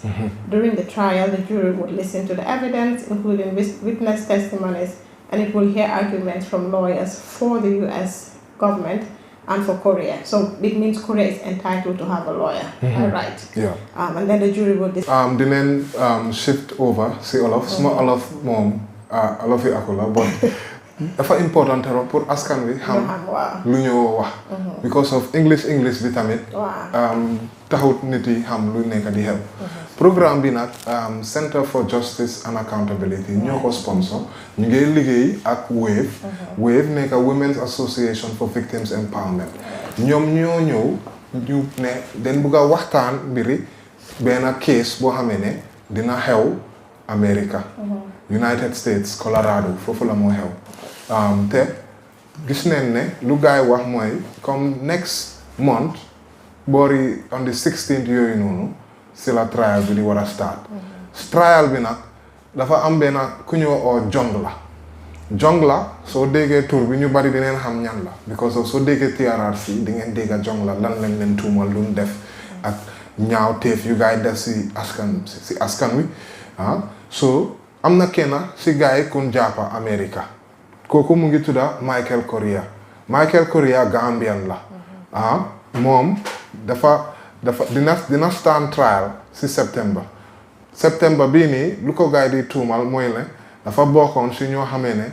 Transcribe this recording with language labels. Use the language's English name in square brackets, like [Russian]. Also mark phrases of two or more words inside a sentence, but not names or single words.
[English] During the trial, the jury would listen to the evidence, including witness testimonies, and it will hear arguments from lawyers for the US government and for Correa. So it means Correa is entitled to have a lawyer, right? Yeah. And then the jury would [Wolof] dinañ [English] shift over [Wolof] si olof suma olof moom olof yi akula but dafa [French] important trop pour [Wolof] askan wi xam lu ñoo wax [English] because of English [Wolof] bi tamit taxut nit yi xam lu nekk di xew programme bi nag Center for Justice and Accountability ñoo ko sponsor ñu ngi liggéey ak Wave nekk Women's Association for Victims Empowerment ñoom ñoo ñëw ñu ne den bugg a waxtaan mbiri benn case boo xamee ne dina xew America United States Colorado foofu la moo xew te gis nañ ne lu gaay wax mooy comme [English] next month [Wolof] boori [English] on the 16th [Wolof] yooyu noonu si la trial bi di war a start trial bi nag dafa am benn ku ñëw oo jongla soo déggee tur bi ñu bari dineen xam ñan la [English] because of [Wolof] soo déggee TRRC di ngeen dégga jongla lan lañ leen tuumal lu def ak ñaaw teef yu gaay def si askan wi so am na kenn si gaay kun jàppa America kooku mu ngi tudda Michael Correa Gambian la moom dafa dina [English] stand trial [Wolof] si September bii nii lu ko gaay di tuumal mooy ne dafa bokkoon si ñoo xamee ne